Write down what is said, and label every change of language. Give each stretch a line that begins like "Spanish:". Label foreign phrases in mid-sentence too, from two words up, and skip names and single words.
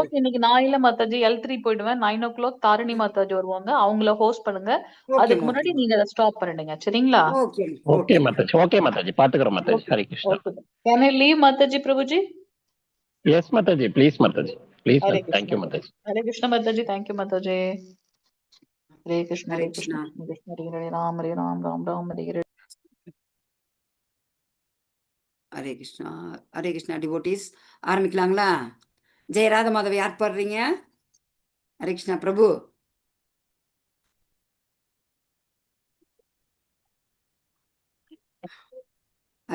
Tamil: o'clock இன்னைக்கு நான் இல்ல மாதாஜி, L3 போயிடுவேன். 9 o'clock தாரணி மாதாஜி வருவாங்க. அவங்கள ஹோஸ்ட் பண்ணுங்க. அதுக்கு ஓகேம்மா முன்னாடி ஓகேம்மா. நீங்க அதை ஸ்டாப் பண்ணிடுங்க. சரிங்களா? ஓகேம்மா ஓகே ஓகேம்மா. மாதாஜி, ஓகே மாதாஜி, பாத்துக்கிறோம் மாதாஜி. ஓகே ஹரே கிருஷ்ணா.
English: OK. Can I leave Mataji Prabhuji? Yes Mataji, please Mataji, please.
Hindi: हरे कृष्ण
English: Thank you Mataji.
Hindi: हरे कृष्ण माता जी,
English: Thank you Mata ji. Hare
Tamil: ஹரே
Hindi: कृष्ण
Tamil: கிருஷ்ணா.
Sanskrit: कृष्ण हरे राम राम हरे हरे।
Tamil: ஹரே கிருஷ்ணா. ஹரே கிருஷ்ணா டிவோட்டிஸ். ஆரம்பிக்கலாங்களா? ஜெய ராத மாதவ யார் பாடுறீங்க? ஹரே கிருஷ்ணா பிரபு. ஹரே